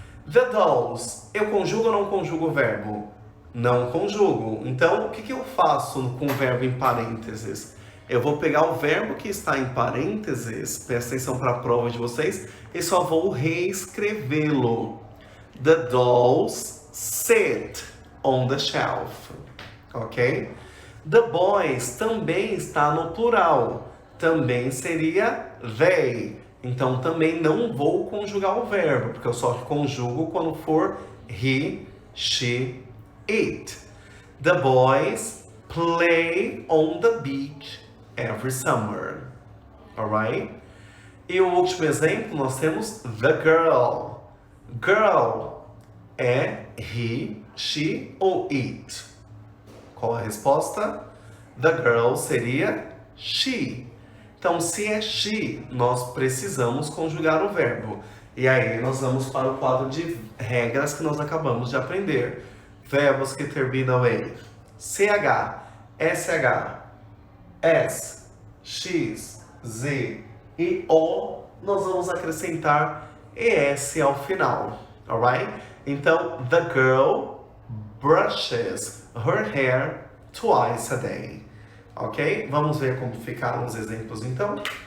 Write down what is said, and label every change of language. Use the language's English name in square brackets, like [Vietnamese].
[English] The dolls, [Portuguese] eu conjugo ou não conjugo o verbo? Não conjugo. Então, o que eu faço com o verbo em parênteses? Eu vou pegar o verbo que está em parênteses, presta atenção para a prova de vocês, e só vou reescrevê-lo. [English] The dolls sit on the shelf. Ok? The boys [Portuguese] também está no plural. Também seria they. Então, também não vou conjugar o verbo, porque eu só conjugo quando for [English] he, she, it. The boys play on the beach every summer. Alright? [Portuguese] E o último exemplo, nós temos [English] the girl. [Portuguese] Girl é [English] he, she ou it? [Portuguese] Qual a resposta? [English] The girl [Portuguese] seria she. Então, se é she, nós precisamos conjugar o verbo. E aí, nós vamos para o quadro de regras que nós acabamos de aprender. Verbos que terminam em CH, SH, S, X, Z e O, nós vamos acrescentar ES ao final. Alright? Então, [English] the girl brushes her hair twice a day. Ok? [Portuguese] Vamos ver como ficaram os exemplos então?